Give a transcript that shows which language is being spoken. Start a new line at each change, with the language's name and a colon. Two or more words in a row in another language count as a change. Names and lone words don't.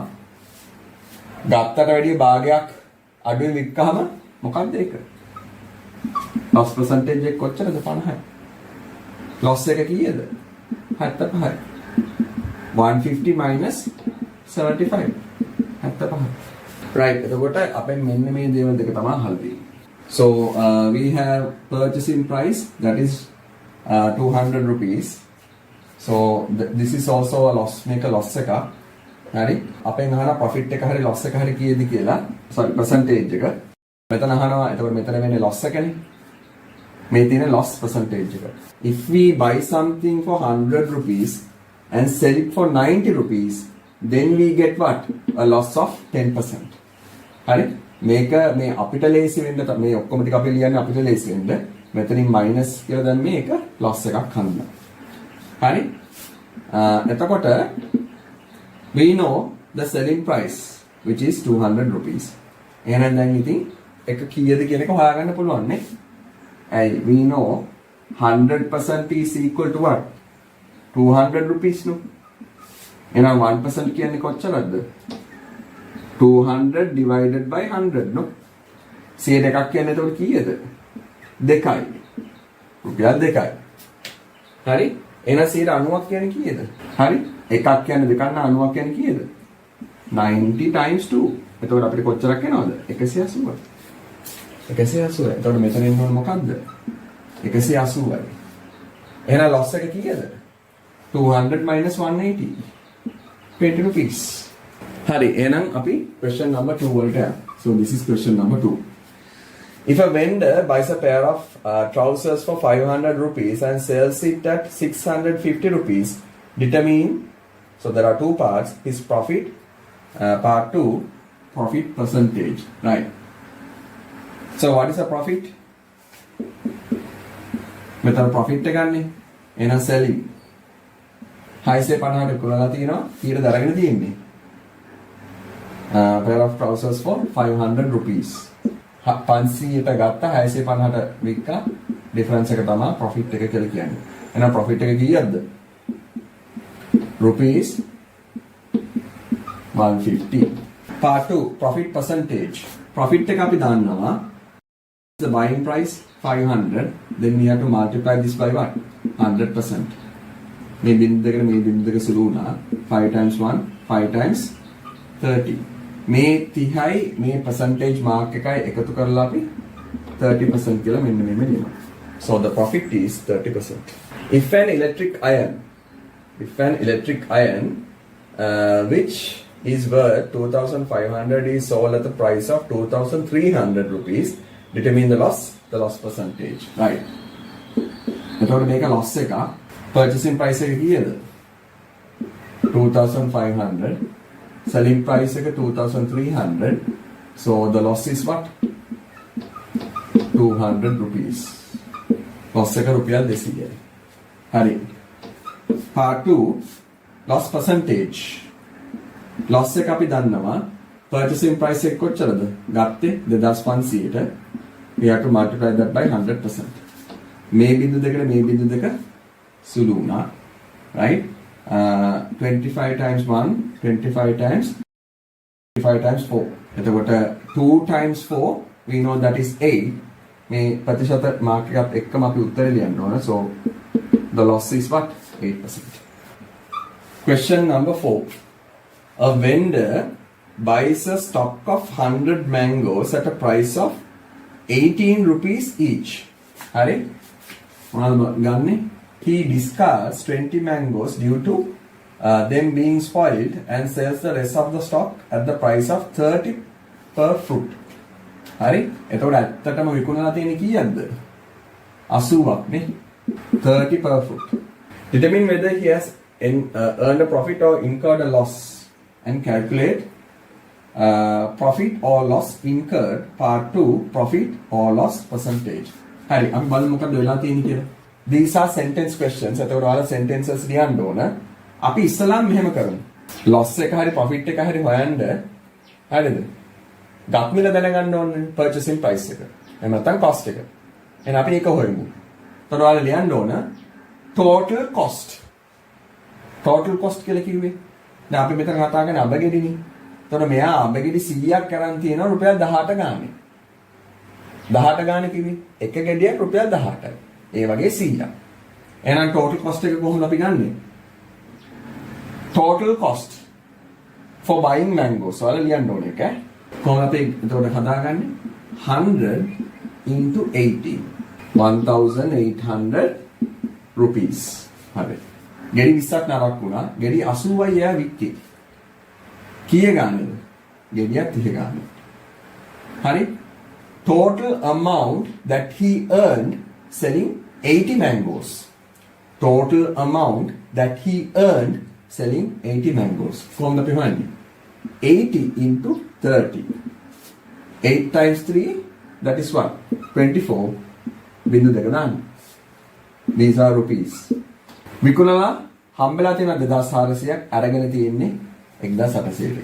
Sinhala: ගත්තට වැඩිය භාගයක් අඩුවෙන් වික්කහම මොකද්ද ඒක?
English: loss percentage
Sinhala: එක කොච්චරද? 50යි. loss එක කීයද? 75යි.
English: 150 minus 75. 75. Right.
Sinhala: එතකොට අපෙන් මෙන්න මේ දේවල් දෙක තමයි හල්දී.
English: So we have purchasing price that is 200 rupees. So this is also a loss, make a loss එක.
Sinhala: හරි. අපෙන් අහන profit එක හරි loss එක හරි කීයද කියලා.
English: sorry percentage
Sinhala: එක. මෙතන අහනවා එතකොට මෙතන වෙන්නේ loss එකනේ. මේ තියෙන
English: loss percentage
Sinhala: එක.
English: If we buy something for 100 rupees and sell it for 90 rupees, then we get what? A loss of 10%.
Sinhala: හරි? මේක මේ අපිට ලේසි වෙන්න මේ ඔක්කොම ටික අපි ලියන්නේ අපිට ලේසි වෙන්න. මෙතනින් minus කියලා දැන් මේක loss එකක් හම්බ. හරි? එතකොට
English: we know the selling price which is 200 rupees.
Sinhala: එහෙනම් දැන් ඉතින් එක කීයද කියන එක හොයාගන්න පුළුවන් නේ.
English: ඇයි we know 100% is equal to what? 200 rupees no.
Sinhala: එහෙනම් 1% කියන්නේ කොච්චරද?
English: 200 divided by 100 no.
Sinhala: 100 එකක් කියන්නේ එතකොට කීයද? 2යි. රුපියල් 2යි. හරි? එහෙනම් 90ක් කියන්නේ කීයද? හරි? එකක් කියන්නේ 2ක් නම් 90ක් කියන්නේ කීයද? 90 times 2. එතකොට අපිට කොච්චරක් එනවද? 180. 180. එතකොට මෙතන ඉන්න ඕන මොකද්ද? 180යි. එහෙනම් loss එක කීයද?
English: 200 minus 180. 20 rupees.
Sinhala: Hari, එහෙනම් අපි
English: question number 2
Sinhala: වලට යමු.
English: So this is question number 2. If a vendor buys a pair of trousers for 500 rupees and sells it at 650 rupees, determine, so there are two parts, his profit, part 2, profit percentage, right? So what is the profit?
Sinhala: මෙතන profit එක ගන්න. එහෙනම් selling 650ට කුලලා තියෙනවා. කීයද අරගෙන තියෙන්නේ?
English: Pair of trousers for 500 rupees.
Sinhala: 500ට ගත්ත 650ට වික්කා difference එක තමයි profit එක කියලා කියන්නේ. එහෙනම් profit එක කීයක්ද?
English: rupees 150. Part 2 profit percentage.
Sinhala: Profit එක අපි දන්නවා.
English: The buying price 500, then we have to multiply this by what? 100%.
Sinhala: මේ බින්දු දෙකට මේ බින්දු දෙක සුළු වුණා.
English: 5 times 1, 5 times 30.
Sinhala: මේ 30යි මේ
English: percentage mark
Sinhala: එකයි එකතු කරලා අපි 30% කියලා මෙන්න මෙහෙම ලියනවා.
English: So the profit is 30%. If an electric iron which is worth 2,500 is sold at the price of 2,300 rupees, determine the loss percentage, right?
Sinhala: එතකොට මේක loss එක
English: purchasing price
Sinhala: එක කීයද? 2,500.
English: Selling price
Sinhala: එක 2,300.
English: So the loss is what? 200 rupees.
Sinhala: Loss එක රුපියල් 200යි. හරි.
English: Part 2 loss percentage.
Sinhala: Loss එක අපි දන්නවා.
English: Purchasing price
Sinhala: එක කොච්චරද? ගත්තේ 2500ට.
English: We have to multiply that by 100%.
Sinhala: මේ බින්දු දෙකට මේ බින්දු දෙක සුළු වුණා.
English: Right? 25 times 1, 25 times 4. එතකොට 2 times 4, we know that is 8.
Sinhala: මේ ප්‍රතිශත මාර්ක් එකත් එක්කම අපි උත්තරේ ලියන්න ඕන.
English: So the loss is what? 8%. Question number 4. A vendor buys a stock of 100 mangoes at a price of 18 rupees each.
Sinhala: හරි? මොනවද ගන්නෙ?
English: He discards 20 mangoes due to them being spoiled and sells the rest of the stock at the price of 30 per fruit.
Sinhala: හරි? එතකොට ඇත්තටම විකුණලා තියෙන්නේ කීයක්ද? 80ක් නේ.
English: 30 per fruit. Determine whether he has earned a profit or incurred a loss and calculate profit or loss incurred part 2 profit or loss percentage.
Sinhala: හරි අපි බලමු මොකද වෙලා තියෙන්නේ කියලා.
English: These are sentence questions.
Sinhala: එතකොට ඔයාලා sentences ලියන්න ඕන. අපි ඉස්සලාම මෙහෙම කරමු. loss එක හරි profit එක හරි හොයන්න. හරිද? ගත් මිල දැනගන්න ඕනේ
English: purchasing price
Sinhala: එක. එහෙම නැත්නම් cost එක. එහෙනම් අපි ඒක හොයමු. එතකොට ඔයාලා ලියන්න ඕන
English: total cost. total cost
Sinhala: කියලා කිව්වේ. දැන් අපි මෙතන කතා කරන්නේ අබගෙඩිනේ. එතකොට මෙයා අබගෙඩි 100ක් අරන් තියෙනවා රුපියල් 18 ගානේ. 18 ගානේ කිව්වේ. එක ගෙඩියක් රුපියල් 18යි. ඒ වගේ 100ක්. එහෙනම්
English: total cost
Sinhala: එක කොහොමද අපි ගන්නෙ?
English: Total cost for buying mangoes.
Sinhala: ඔයාලා ලියන්න ඕනේ එක. කොහොමද අපි එතකොට හදාගන්නේ?
English: 100 into 18. 1800 rupees. හරි.
Sinhala: ගෙඩි 20ක් නරක් වුණා. ගෙඩි 80යි එයා වික්කේ. කීය ගන්නද? ගෙඩියක් 30 ගන්න. හරි?
English: Total amount that he earned selling 80 mangoes. Total amount that he earned selling 80 mangoes.
Sinhala: කොහොමද අපි හොයන්නේ?
English: 80 into 30. 8 times 3, that is what? 24.
Sinhala: බිඳු දෙක දාන්න.
English: These are rupees.
Sinhala: විකුණලා හම්බෙලා තියෙන 2400ක් අරගෙන තියෙන්නේ 1800ට.